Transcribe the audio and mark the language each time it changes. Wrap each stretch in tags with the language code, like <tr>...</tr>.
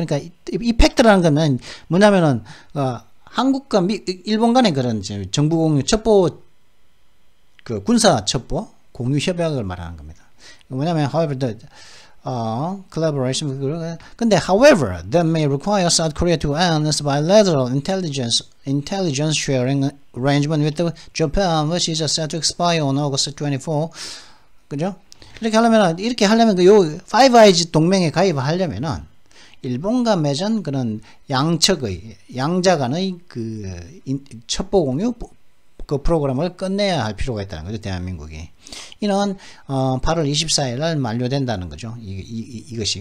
<ko>그러니까 이 팩트라는 거는 뭐냐면은 한국과 일본 간의 그런 정부 공유 첩보 그 군사 첩보 공유 협약을 말하는 겁니다. 뭐냐면</ko> <en>however the collaboration.</en> <ko>근데</ko> <en>however that may require South Korea to end its bilateral intelligence sharing arrangement with Japan, which is set to expire on August 24.</en> <ko>그죠? 이렇게 하려면 요 Five Eyes 동맹에 가입을 하려면은 일본과 맺은 그런 양자 간의 그 첩보 공유 그 프로그램을 끝내야 할 필요가 있다는 거죠. 대한민국이. 이는 8월 24일 날 만료된다는 거죠. 이것이.</ko>